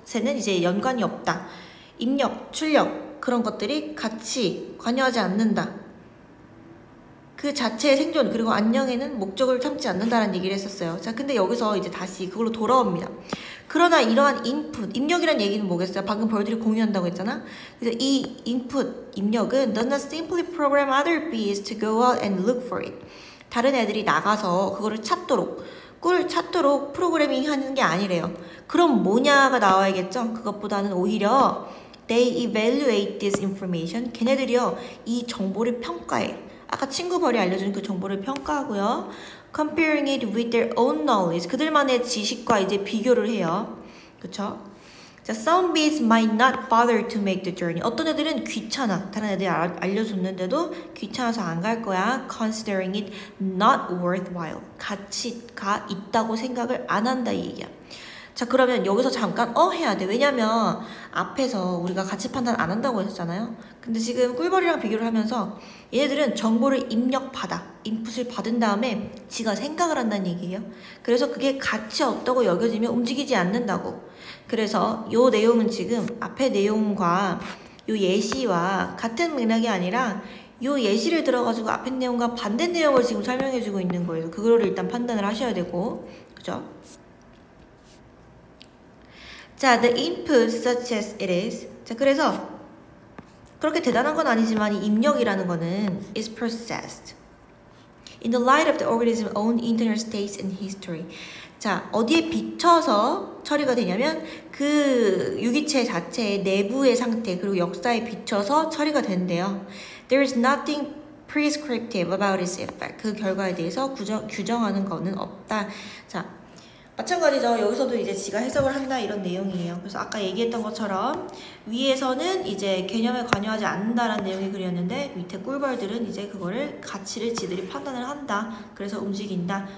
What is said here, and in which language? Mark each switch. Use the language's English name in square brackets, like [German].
[Korean] 것에는 이제 연관이 없다. 입력, 출력 그런 것들이 같이 관여하지 않는다. 그 자체의 생존 그리고 안녕에는 목적을 삼지 않는다라는 얘기를 했었어요. 자, 근데 여기서 이제 다시 그걸로 돌아옵니다. 그러나 이러한 인풋, 입력이란 얘기는 뭐겠어요? 방금 벌들이 공유한다고 했잖아. 그래서 이 인풋, 입력은 [English] does not simply program other bees to go out and look for it. [Korean] 다른 애들이 나가서 그거를 찾도록, 꿀을 찾도록 프로그래밍 하는 게 아니래요. 그럼 뭐냐가 나와야겠죠? 그것보다는 오히려 [English] they evaluate this information. [Korean] 걔네들이요, 이 정보를 평가해. 아까 친구 벌이 알려준 그 정보를 평가하고요. [English] Comparing it with their own knowledge. [Korean] 그들만의 지식과 이제 비교를 해요. 그쵸? [English] 자, some bees might not bother to make the journey. [Korean] 어떤 애들은 귀찮아. 다른 애들이 알려줬는데도 귀찮아서 안 갈 거야. [English] Considering it not worthwhile. [Korean] 가치가 있다고 생각을 안 한다 이 얘기야. 자, 그러면 여기서 잠깐 해야 돼. 왜냐면 앞에서 우리가 가치 판단 안 한다고 했었잖아요. 근데 지금 꿀벌이랑 비교를 하면서 얘네들은 정보를 입력받아, 인풋을 받은 다음에 지가 생각을 한다는 얘기예요. 그래서 그게 가치 없다고 여겨지면 움직이지 않는다고. 그래서 요 내용은 지금 앞의 내용과 요 예시와 같은 맥락이 아니라 요 예시를 들어가지고 앞의 내용과 반대 내용을 지금 설명해주고 있는 거예요. 그거를 일단 판단을 하셔야 되고, 그죠? [English] 자, the input such as it is. [Korean] 자, 그래서 그렇게 대단한 건 아니지만 이 입력이라는 거는 [English] is processed in the light of the organism's own internal states and history. [Korean] 자, 어디에 비춰서 처리가 되냐면 그 유기체 자체의 내부의 상태 그리고 역사에 비춰서 처리가 된대요. [English] There is nothing prescriptive about its effect. [Korean] 그 결과에 대해서 규정하는 거는 없다. 자, 마찬가지죠. 여기서도 이제 지가 해석을 한다 이런 내용이에요. 그래서 아까 얘기했던 것처럼 위에서는 이제 개념에 관여하지 않는다라는 내용이 그렸는데 밑에 꿀벌들은 이제 그거를 가치를 지들이 판단을 한다. 그래서 움직인다.